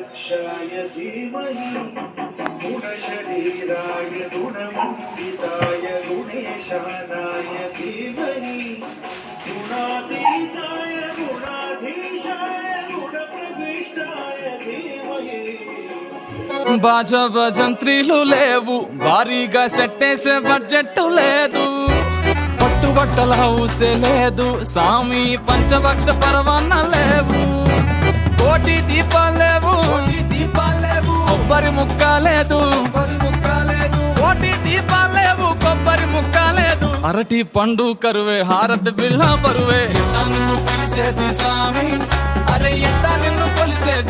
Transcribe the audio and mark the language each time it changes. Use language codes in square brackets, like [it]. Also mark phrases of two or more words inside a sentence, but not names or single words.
[sa] गणेशाय धीमहि गुणशरीराय गुणमण्डिताय गुणेशानाय धीमहि गुणातीताय गुणाधीशाय गुणप्रविष्टाय धीमहि [te] బాజా భజంత్రీలు లేవు, భారీగా సెట్టేసే బడ్జెట్ లేదు, పట్టుబట్టల హౌసే లేదు, సామి పంచభక్ష పరవన్న లేవు, కోటి దీపాలు లేవు, కొబ్బరి ముక్క లేదు, కోటి దీపాలు లేవు, కొబ్బరి ముక్క లేదు, అరటి పండు కరువే, హారతి బిళ్ళ బరువే, నిన్ను పిలిసేది సామి, అరే ఎంత నిన్ను కొలిసేది.